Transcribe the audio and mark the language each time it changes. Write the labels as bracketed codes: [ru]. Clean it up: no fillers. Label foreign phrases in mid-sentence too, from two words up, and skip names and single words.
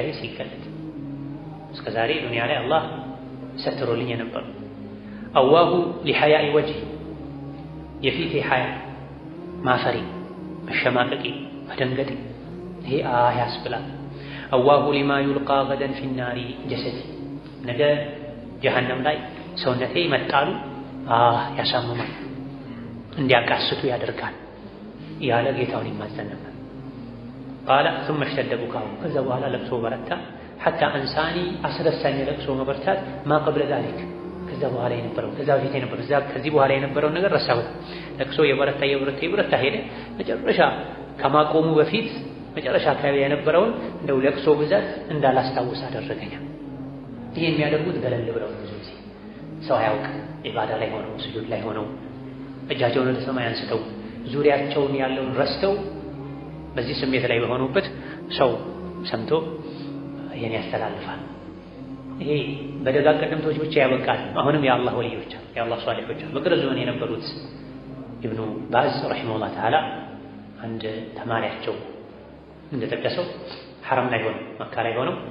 [am] ሲገለጥ እስከ ዛሬ ዱንያ ላይ አላህ ሰትሮልኝ የነበሩ። [ar] أواه لحياء وجهي [am] የፊቴ ሐያ ማፈሪ መሸማቀቂ መደንገጤ ይሄ ያስብላል። [ar] أواه لما يلقى غدا في النار جسدي [am] ነገ ጀሃነም ላይ ሰውነቴ መጣሉ ያሳምማል፣ እንዲያቃስቱ ያደርጋል ያለ ጌታውን ይማጸን ነበር። [ar] قال ثم اشتد بكاؤه [am] ከዛ በኋላ ለቅሶ በረታ። [ar] حتى أنساني [am] አስረሳኝ ለቅሶ መበርታት [ar] ما قبل ذلك [am] ከዛ በኋላ የነበረው ከዛ በፊት የነበረው ከዚህ በኋላ የነበረው ነገር ረሳሁት። ለቅሶ የበረታ ሄደ። መጨረሻ ከማቆሙ በፊት መጨረሻ አካባቢ የነበረውን እንደው ለቅሶ ብዛት እንዳላስታውስ አደረገኝ። ይሄ የሚያደርጉት ገለል ብለው ብዙ ጊዜ ሰው አያውቅ ኢባዳ ላይ ሆነው ስጁድ ላይ ሆነው እጃቸውን ወደ ሰማይ አንስተው ዙሪያቸውን ያለውን ረስተው በዚህ ስሜት ላይ በሆኑበት ሰው ሰምቶ ይሄን ያስተላልፋል። ይሄ በደጋግ ቀደምቶች ብቻ ያበቃል። አሁንም የአላህ ወልዮች የአላህ ሷሊሖች በቅርብ ዘመን የነበሩት ኢብኑ ባዝ [ar] رحمه الله تعالى [am] አንድ ተማሪያቸው እንደጠቀሰው ሐረም ላይ ሆነው መካ ላይ ሆነው